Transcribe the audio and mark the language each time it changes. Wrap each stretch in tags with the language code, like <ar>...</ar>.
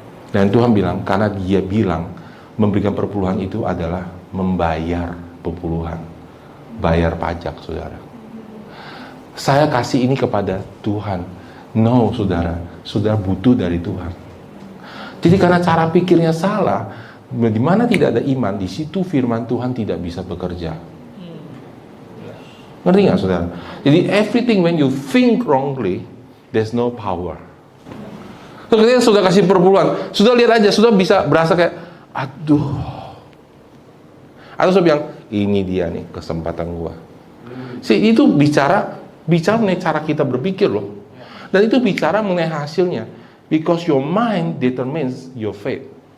<id>Dan Tuhan bilang, karena dia bilang memberikan perpuluhan itu adalah membayar perpuluhan, bayar pajak, saudara. Saya kasih ini kepada Tuhan. No, saudara butuh dari Tuhan. Jadi karena cara pikirnya salah, di mana tidak ada iman, di situ firman Tuhan tidak bisa bekerja. Ngerti nggak, saudara?</id> <en>Jadi everything when you think wrongly, there's no power.</en> <id>So, ketika sudah kasih perpuluhan, sudah lihat aja, sudah bisa berasa kayak, aduh. Atau sudah bilang, ini dia nih kesempatan gua. Itu bicara mengenai cara kita berpikir loh. Dan itu bicara mengenai hasilnya.</id> <en>Because your mind determines your faith.</en>